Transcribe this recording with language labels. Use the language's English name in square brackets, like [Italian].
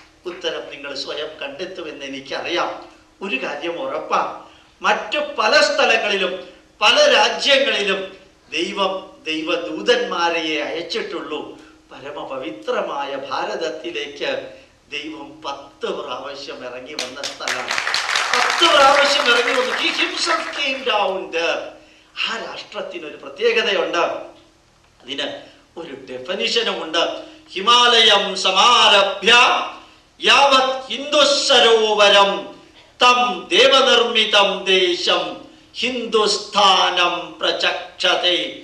[Malayalam] ഉത്തരം നിങ്ങൾ സ്വയം കണ്ടെത്തുമെന്ന് എനിക്കറിയാം. ഒരു കാര്യം ഉറപ്പാണ്, മറ്റു പല സ്ഥലങ്ങളിലും പല രാജ്യങ്ങളിലും ദൈവദൂതന്മാരെ അയച്ചിട്ടുള്ളൂ. പരമപവിത്രമായ ഭാരതത്തിലേക്ക് ദൈവം 10 പ്രാവശ്യം ഇറങ്ങി വന്ന സ്ഥലമാണ്. 10 പ്രാവശ്യം ഇറങ്ങി വന്നു. [English] He himself came down there. [Malayalam] ആ രാഷ്ട്രത്തിന് ഒരു പ്രത്യേകതയുണ്ട്, അതിന് ഒരു ഡെഫിനിഷനുമുണ്ട്. [Sanskrit] ഹിമാലയം സമാരഭ്യ യാവത് ഹിന്ദുസരോവരം തം ദേവനിർമ്മിതം ദേശം ഹിന്ദുസ്ഥാനം പ്രചക്ഷതേ.